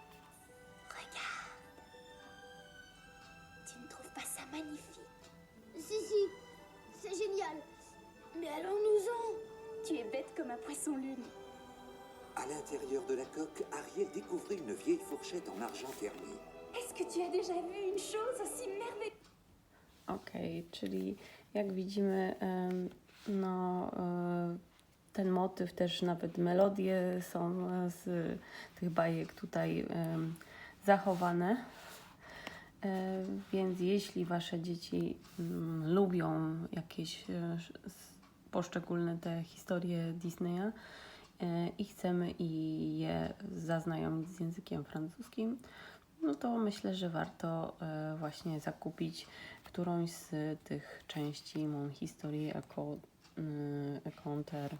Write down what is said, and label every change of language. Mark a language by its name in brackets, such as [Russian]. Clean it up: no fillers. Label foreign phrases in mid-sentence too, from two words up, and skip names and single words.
[French] Tu ne trouves pas ça magnifique? Si, c'est génial. Mais allons-nous-en. Tu es bête comme un poisson-lune. À l'intérieur de la coque, Ariel découvrit une vieille fourchette en argent terni. Est-ce que tu as déjà vu une chose aussi merveilleuse? [Polish] Okej, czyli jak widzimy, ten motyw, też nawet melodie są z tych bajek tutaj zachowane. Więc jeśli Wasze dzieci lubią jakieś poszczególne te historie Disneya i chcemy je zaznajomić z językiem francuskim, no to myślę, że warto właśnie zakupić którąś z tych części Mon Historie Conter.